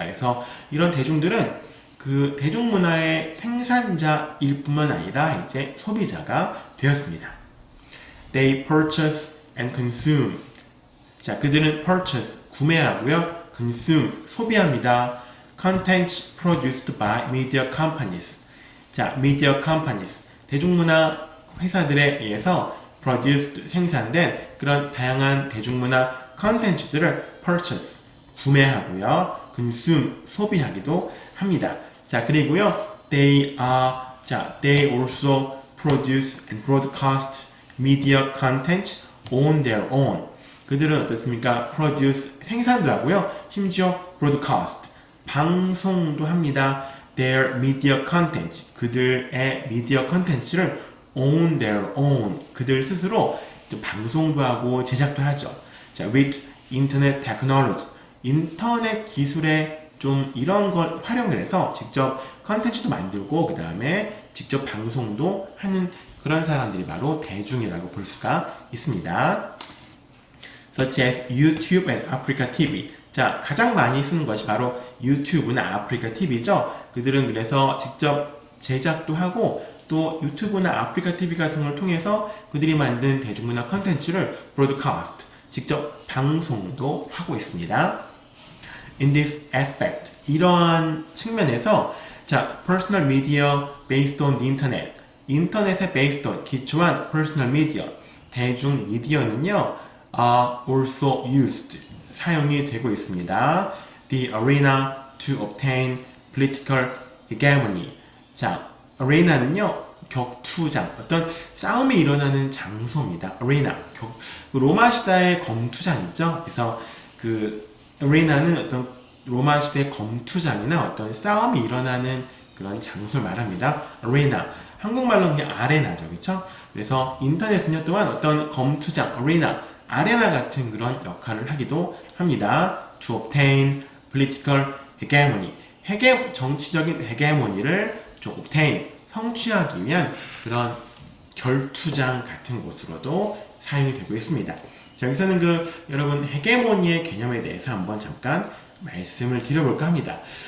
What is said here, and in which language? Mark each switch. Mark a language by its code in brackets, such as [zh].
[ko] 그래서 이런 대중들은 그 대중문화의 생산자일 뿐만 아니라 이제 소비자가 되었습니다. [en] They purchase and consume. [ko] 자, 그들은 purchase, 구매하고요. consume, 소비합니다. [en] Content produced by media companies. [ko] 자, media companies, 대중문화 회사들에 의해서 produced, 생산된 그런 다양한 대중문화 컨텐츠들을 purchase, 구매하고요. consume, 소비하기도 합니다. 자, 그리고요. [en] they also produce and broadcast media content on their own. [ko] 그들은 어떻습니까? produce, 생산도 하고요. 심지어 broadcast, 방송도 합니다. [en] their media content, [ko] 그들의 미디어 컨텐츠를 [en] on their own, [ko] 그들 스스로 방송도 하고 제작도 하죠. 자, [en] with internet technology, [ko] 인터넷 기술에 좀 이런 걸 활용을 해서 직접 컨텐츠도 만들고 그 다음에 직접 방송도 하는 그런 사람들이 바로 대중이라고 볼 수가 있습니다. [en] Such as YouTube and Africa TV. [ko] 자, 가장 많이 쓰는 것이 바로 유튜브나 아프리카 TV죠. 그들은 그래서 직접 제작도 하고 또 유튜브나 아프리카 TV 같은 걸 통해서 그들이 만든 대중문화 컨텐츠를 broadcast, 직접 방송도 하고 있습니다. [en] In this aspect, [ko] 이러한 측면에서 [en] 자, personal media based on the internet, 인터넷에 based on, 기초한 personal media, [ko] 대중 미디어는요, [en] are also used, [ko] 사용이 되고 있습니다. [en] The arena to obtain political hegemony. 자, arena는요, [ko] 격투장, 어떤 싸움이 일어나는 장소입니다. [en] arena. [ko] 로마 시대의 검투장 있죠? 그래서 그 arena는 어떤 로마 시대 검투장이나 어떤 싸움이 일어나는 그런 장소를 말합니다. [en] arena. [ko] 한국말로 그냥 아레나죠. 그렇죠? 그래서 인터넷은요 또한 어떤 검투장, arena, 아레나 같은 그런 역할을 하기도 합니다. [en] to obtain political hegemony. [ko] 정치적인 헤게모니를 좀 obtain, 성취하기 위한 그런 결투장 같은 곳으로도 사용이 되고 있습니다. 자, 여기서는 여러분 헤게모니의 개념에 대해서 한번 잠깐 말씀을 드려볼까 합니다.